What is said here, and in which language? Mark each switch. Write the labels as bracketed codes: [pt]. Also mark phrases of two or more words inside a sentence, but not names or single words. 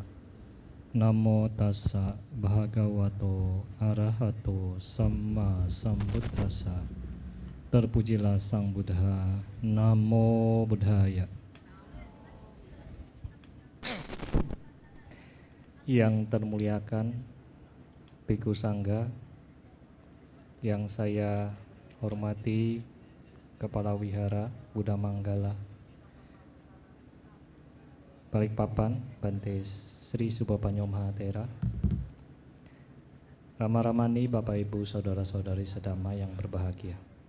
[pi] Namo tassa bhagavato arahato samma sambuddhassa. [id] Terpujilah Sang Buddha. [pi] Namo Buddhaya. [id] Yang termuliakan Bhikkhu Sangga, yang saya hormati Kepala Wihara Buddha Manggala Balikpapan Bante Sri Subhapanyo Mahatera, Rama-Ramani, Bapak Ibu, Saudara-saudari sedama yang berbahagia.